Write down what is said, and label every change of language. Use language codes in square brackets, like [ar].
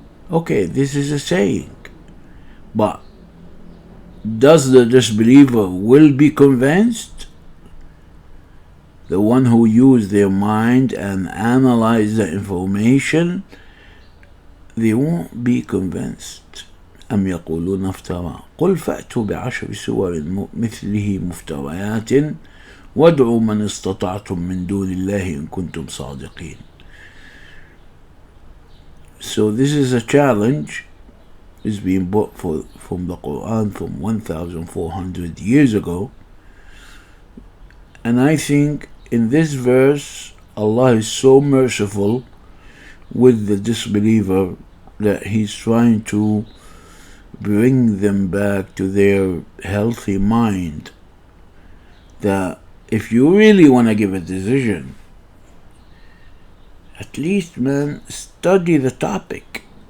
[en] Okay, this is a saying, but does the disbeliever will be convinced? The one who use their mind and analyze the information, they won't be convinced. [ar] أم يقولون افترى قل فأتوا بعشر سور مثله مفتريات وادعوا من استطعتم من دون الله إن كنتم صادقين. [en] So this is a challenge. It's being brought from the Quran from 1,400 years ago. And I think in this verse, Allah is so merciful with the disbeliever that He's trying to bring them back to their healthy mind, that if you really want to give a decision, at least, man, study the topic.